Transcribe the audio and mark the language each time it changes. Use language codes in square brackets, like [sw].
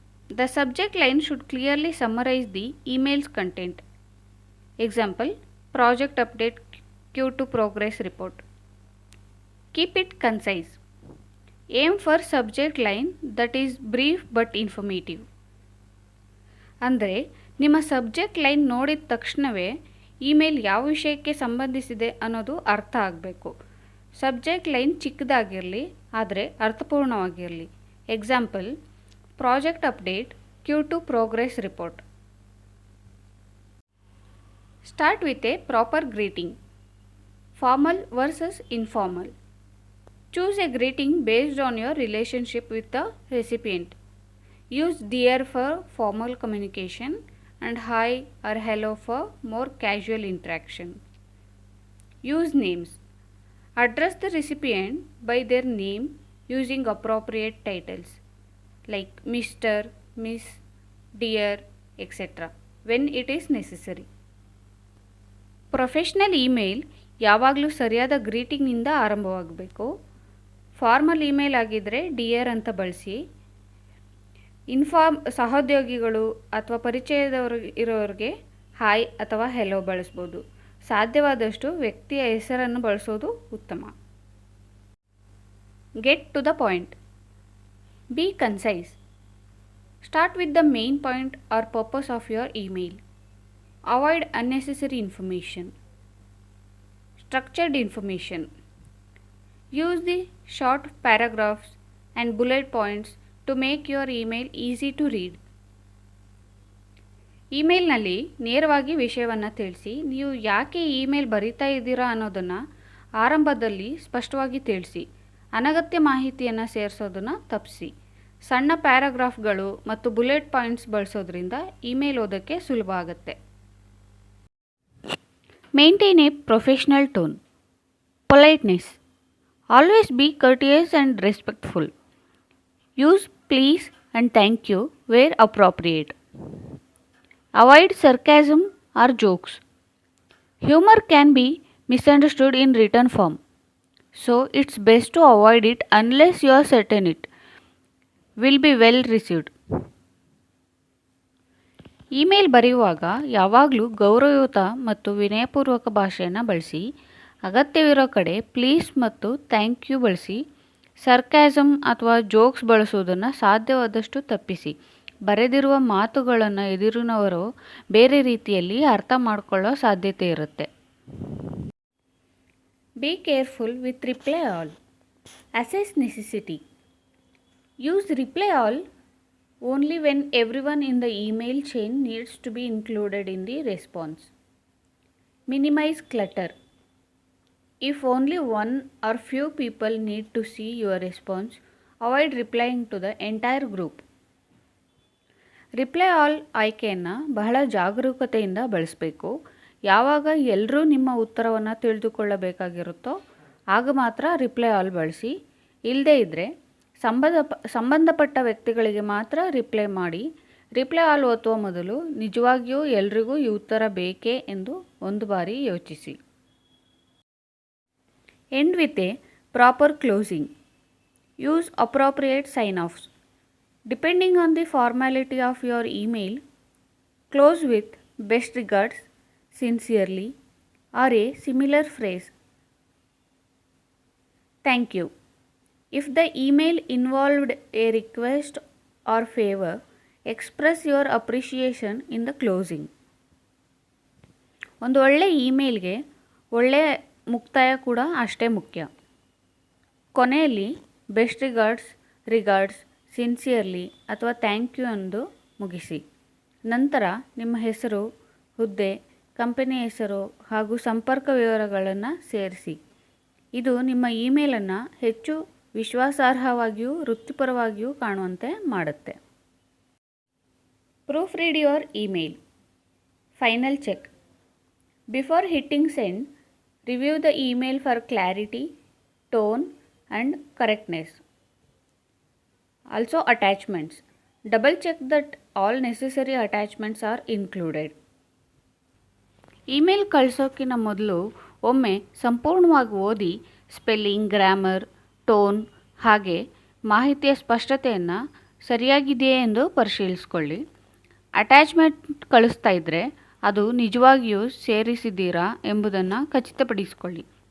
[en] The subject line should clearly summarize the email's content. Example, project update, Q2 progress report. Keep it concise. Aim for subject line that is brief but informative. [kn] ಅಂದರೆ ನಿಮ್ಮ subject line ನೋಡಿದ ತಕ್ಷಣವೇ email ಯಾವ ವಿಷಯಕ್ಕೆ ಸಂಬಂಧಿಸಿದೆ ಅನ್ನೋದು ಅರ್ಥ ಆಗಬೇಕು. ಸಬ್ಜೆಕ್ಟ್ ಲೈನ್ ಚಿಕ್ಕದಾಗಿರಲಿ, ಆದರೆ ಅರ್ಥಪೂರ್ಣವಾಗಿರಲಿ. [en] Example, project update, Q2 progress report. Start with a proper greeting. Formal versus informal. Choose a greeting based on your relationship with the recipient. Use dear for formal communication and hi or hello for more casual interaction. Use names. Address the recipient by their name using appropriate titles like Mr., Miss, Dear, etc. when it is necessary. [kn] Professional email ಯಾವಾಗಲೂ ಸರಿಯಾದ ಗ್ರೀಟಿಂಗ್ನಿಂದ ಆರಂಭವಾಗಬೇಕು. Formal email ಆಗಿದ್ದರೆ dear ಅಂತ ಬಳಸಿ. ಸಹೋದ್ಯೋಗಿಗಳು ಅಥವಾ ಪರಿಚಯದವರು ಇರೋರಿಗೆ hi ಅಥವಾ hello ಬಳಸ್ಬೋದು. ಸಾಧ್ಯವಾದಷ್ಟು ವ್ಯಕ್ತಿಯ ಹೆಸರನ್ನು ಬಳಸೋದು ಉತ್ತಮ. [en] Get to the point. Be concise. Start with the main point or purpose of your email. Avoid unnecessary information. Structured information. Use the short paragraphs and bullet points to make your email easy to read. [kn] ಇಮೇಲ್ನಲ್ಲಿ ನೇರವಾಗಿ ವಿಷಯವನ್ನು ತಿಳಿಸಿ. ನೀವು ಯಾಕೆ email ಬರೀತಾ ಇದ್ದೀರಾ ಅನ್ನೋದನ್ನು ಆರಂಭದಲ್ಲಿ ಸ್ಪಷ್ಟವಾಗಿ ತಿಳಿಸಿ. ಅನಗತ್ಯ ಮಾಹಿತಿಯನ್ನು ಸೇರಿಸೋದನ್ನು ತಪ್ಪಿಸಿ. ಸಣ್ಣ ಪ್ಯಾರಾಗ್ರಾಫ್ಗಳು ಮತ್ತು ಬುಲೆಟ್ ಪಾಯಿಂಟ್ಸ್ ಬಳಸೋದ್ರಿಂದ ಇಮೇಲ್ ಓದೋಕ್ಕೆ ಸುಲಭ ಆಗುತ್ತೆ. [en] Maintain a professional tone. Politeness. Always be courteous and respectful. Use please and thank you where appropriate. Avoid sarcasm or jokes. Humor can be misunderstood in written form, so it's best to avoid it unless you are certain it will be well received. [kn] Email ಬರೆಯುವಾಗ ಯಾವಾಗಲೂ ಗೌರವಯುತ ಮತ್ತು ವಿನಯಪೂರ್ವಕ ಭಾಷೆಯನ್ನು ಬಳಸಿ. ಅಗತ್ಯವಿರೋ ಕಡೆ please ಮತ್ತು thank you ಬಳಸಿ. ಸರ್ಕ್ಯಾಸಮ್ ಅಥವಾ ಜೋಕ್ಸ್ ಬಳಸುವುದನ್ನು ಸಾಧ್ಯವಾದಷ್ಟು ತಪ್ಪಿಸಿ. ಬರೆದಿರುವ ಮಾತುಗಳನ್ನು ಎದುರಿನವರು ಬೇರೆ ರೀತಿಯಲ್ಲಿ ಅರ್ಥ ಮಾಡಿಕೊಳ್ಳೋ ಸಾಧ್ಯತೆ ಇರುತ್ತೆ. [en] Be careful with reply all. Assess necessity. Use reply all only when everyone in the email chain needs to be included in the response. Minimise clutter. If only one or few people need to see your response, avoid replying to the entire group. [kn] Reply all ಆಯ್ಕೆಯನ್ನು ಬಹಳ ಜಾಗರೂಕತೆಯಿಂದ ಬಳಸಬೇಕು. ಯಾವಾಗ ಎಲ್ಲರೂ ನಿಮ್ಮ ಉತ್ತರವನ್ನು ತಿಳಿದುಕೊಳ್ಳಬೇಕಾಗಿರುತ್ತೋ ಆಗ ಮಾತ್ರ ರಿಪ್ಲೈ ಆಲ್ ಬಳಸಿ. ಇಲ್ಲದೇ ಇದ್ದರೆ ಸಂಬಂಧಪಟ್ಟ ವ್ಯಕ್ತಿಗಳಿಗೆ ಮಾತ್ರ ರಿಪ್ಲೈ ಮಾಡಿ. ರಿಪ್ಲೈ ಆಲ್ ಓದುವ ಮೊದಲು ನಿಜವಾಗಿಯೂ ಎಲ್ರಿಗೂ ಈ ಉತ್ತರ ಬೇಕೇ ಎಂದು ಒಂದು ಬಾರಿ ಯೋಚಿಸಿ. [en] End with a proper closing. Use appropriate sign-offs. Depending on the formality of your email, close with best regards, sincerely, or a similar phrase. Thank you. If the email involved a request or favor, express your appreciation in the closing. [kn] ಒಂದು ಒಳ್ಳೆ ಇಮೇಲ್ಗೆ ಒಳ್ಳೆ ಮುಕ್ತಾಯ ಕೂಡ ಅಷ್ಟೇ ಮುಖ್ಯ. ಕೊನೆಯಲ್ಲಿ best regards, sincerely ಅಥವಾ thank you ಎಂದು ಮುಗಿಸಿ. ನಂತರ ನಿಮ್ಮ ಹೆಸರು, ಹುದ್ದೆ, ಕಂಪನಿ ಹೆಸರು ಹಾಗೂ ಸಂಪರ್ಕ ವಿವರಗಳನ್ನು ಸೇರಿಸಿ. ಇದು ನಿಮ್ಮ ಇಮೇಲನ್ನು ಹೆಚ್ಚು ವಿಶ್ವಾಸಾರ್ಹವಾಗಿಯೂ ವೃತ್ತಿಪರವಾಗಿಯೂ ಕಾಣುವಂತೆ ಮಾಡುತ್ತೆ. [en] Proofread your email. Final check. Before hitting send, review the email for clarity, tone and correctness. Also attachments. Double check that all necessary attachments are included. [kn] Email ಕಳಿಸೋಕ್ಕಿಂತ ಮೊದಲು ಒಮ್ಮೆ ಸಂಪೂರ್ಣವಾಗಿ ಓದಿ ಸ್ಪೆಲ್ಲಿಂಗ್, ಗ್ರಾಮರ್, ಟೋನ್ ಹಾಗೆ ಮಾಹಿತಿಯ ಸ್ಪಷ್ಟತೆಯನ್ನು ಸರಿಯಾಗಿದೆಯೇ ಎಂದು ಪರಿಶೀಲಿಸಿಕೊಳ್ಳಿ. Attachment ಕಳಿಸ್ತಾ ಇದ್ದರೆ ಅದು ನಿಜವಾಗಿಯೂ ಸೇರಿಸಿದ್ದೀರಾ ಎಂಬುದನ್ನು ಖಚಿತಪಡಿಸಿಕೊಳ್ಳಿ.